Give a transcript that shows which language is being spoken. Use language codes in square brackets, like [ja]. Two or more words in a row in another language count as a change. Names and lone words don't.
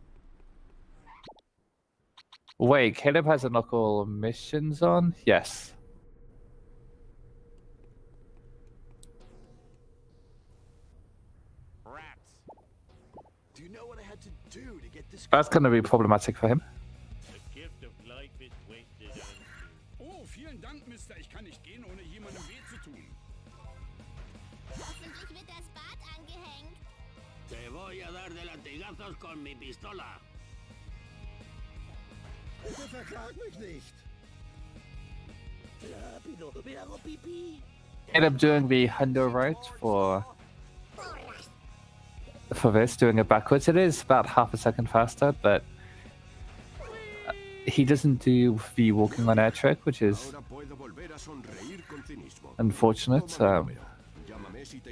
[en] Wait, Caleb has a knuckle missions on? Yes. Do you know what I had to do to get this? That's going to be problematic for him. The gift of life is wasted on you. [de] Oh, vielen Dank, Mr. ich kann nicht gehen, ohne jemandem weh zu tun. Hoffentlich wird das Bad angehängt. [es] Te voy a dar de latigazos con mi pistola. [de] Bitte verklag mich nicht. [es] Rápido, me hago pipí. [en] End up doing the hundo right for this, doing it backwards. It is about half a second faster, but he doesn't do the walking on air trick, which is [es] Ahora puedo volver a sonreír con cinismo. [en] unfortunate. [es] Llámame si te...